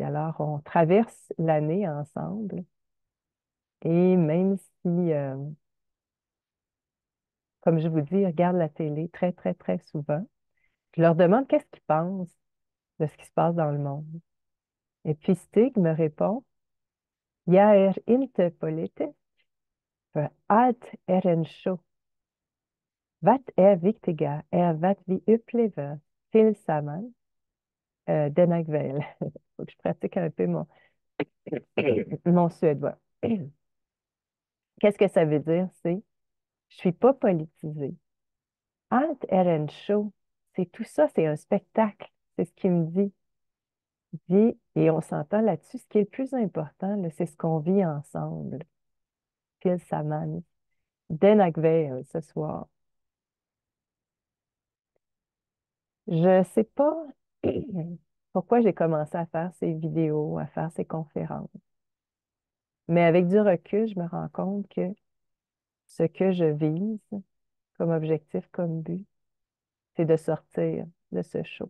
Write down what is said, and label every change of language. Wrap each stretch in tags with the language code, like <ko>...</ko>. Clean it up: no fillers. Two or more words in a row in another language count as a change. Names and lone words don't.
<fr>Alors, on traverse l'année ensemble. Et même si, comme je vous dis, ils regardent la télé très, très, très souvent, je leur demande qu'est-ce qu'ils pensent de ce qui se passe dans le monde. Et puis Stig me répond,</fr> <sv>Jag är inte politisk, för allt är en show. Vad är viktiga är vad vi upplever tillsammans denna kväll.</sv> <fr>Faut que je pratique un peu mon suédois. Qu'est-ce que ça veut dire? C'est, je suis pas politisée.</fr> <sv>Allt är en show.</sv> <fr>C'est tout ça, c'est un spectacle. C'est ce qu'il me dit. Il dit, et on s'entend là-dessus, ce qui est le plus important, là, c'est ce qu'on vit ensemble.</fr> <sv>Tillsammans. Denna kväll,</sv> <fr>ce soir. Je sais pas pourquoi j'ai commencé à faire ces vidéos, à faire ces conférences. Mais avec du recul, je me rends compte que ce que je vise comme objectif, comme but, c'est de sortir de ce show.</fr>